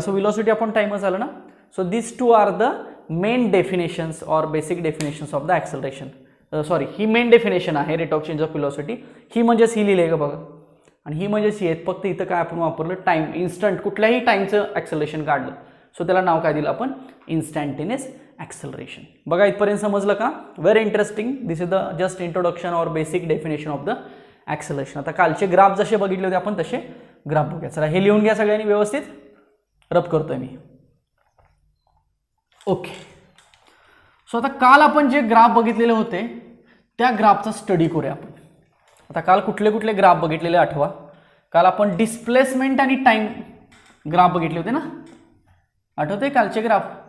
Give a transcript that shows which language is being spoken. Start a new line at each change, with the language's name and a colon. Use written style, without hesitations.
Marathi: So velocity upon टाइमच आलं ना.
English: So this two are the main definitions or basic definitions of the acceleration.
Marathi: Sorry, he main definition आहे rate of change of velocity. ही म्हणजेच ही लिहिली आहे का बघा, आणि ही म्हणजेच ही आहे. फक्त इथं काय आपण वापरलं, टाइम, इन्स्टंट कुठल्याही टाइमचं ॲक्सेलरेशन काढलं. सो त्याला नाव काय दिलं आपण, इन्स्टंटेनियस ॲक्सेलरेशन. बघा इथपर्यंत समजलं का.
English: Very interesting. This is the just introduction or basic definition of the acceleration.
Marathi: आता कालचे ग्राफ जसे बघितले होते आपण तसे ग्राफ बघूया. चला हे लिहून घ्या सगळ्यांनी व्यवस्थित. रब करतोय मी. ओके. सो आता काल आपण जे ग्राफ बघितलेले होते त्या ग्राफचा स्टडी करूया आपण. आता काल कुठले कुठले ग्राफ बघितलेले आठवा. काल आपण डिस्प्लेसमेंट आणि टाइम ग्राफ बघितले होते ना, आठवते कालचे ग्राफ.